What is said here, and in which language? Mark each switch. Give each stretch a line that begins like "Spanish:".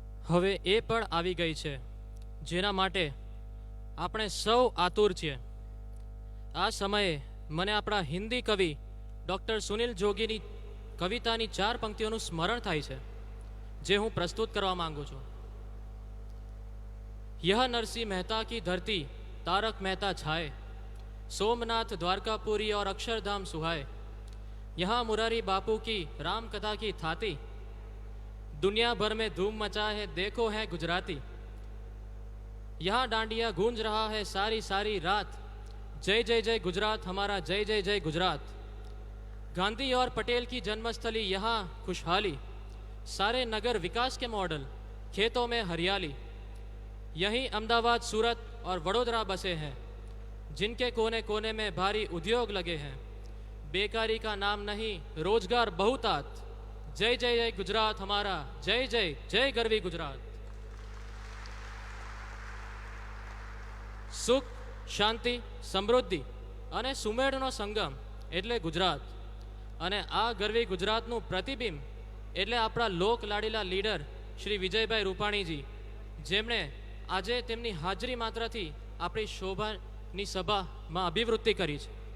Gujarati: હવે એ પણ આવી ગઈ છે જેના માટે આપણે સૌ આતુર છીએ. આ સમયે મને આપણા હિન્દી કવિ ડૉક્ટર સુનિલ જોગીની કવિતાની 4 પંક્તિઓનું સ્મરણ થાય છે, જે હું પ્રસ્તુત કરવા માંગુ છું.
Hindi: यह नरसिंह मेहता की धरती तारक मेहता छाए, सोमनाथ द्वारकापुरी और अक्षरधाम सुहाए, यहाँ मुरारी बापू की राम कथा की थाती, दुनिया भर में धूम मचा है देखो है गुजराती, यहाँ डांडिया गूंज रहा है सारी सारी रात, जय जय जय गुजरात हमारा जय जय जय गुजरात. गांधी और पटेल की जन्मस्थली यहाँ खुशहाली, सारे नगर विकास के मॉडल, खेतों में हरियाली, यहीं अहमदाबाद सूरत और वडोदरा बसे हैं, जिनके कोने कोने में भारी उद्योग लगे हैं, बेकारी का नाम नहीं रोजगार बहुतात, जय जय जय गुजरात हमारा जय जय जय गरवी गुजरात.
Gujarati: સુખ, શાંતિ, સમૃદ્ધિ અને સુમેળનો સંગમ એટલે ગુજરાત. અને આ ગરવી ગુજરાતનું પ્રતિબિંબ એટલે આપણા લોક લાડીલા લીડર શ્રી વિજયભાઈ રૂપાણીજી, જેમણે આજે તેમની હાજરી માત્રથી આપણી શોભાની સભામાં અભિવૃદ્ધિ કરી છે.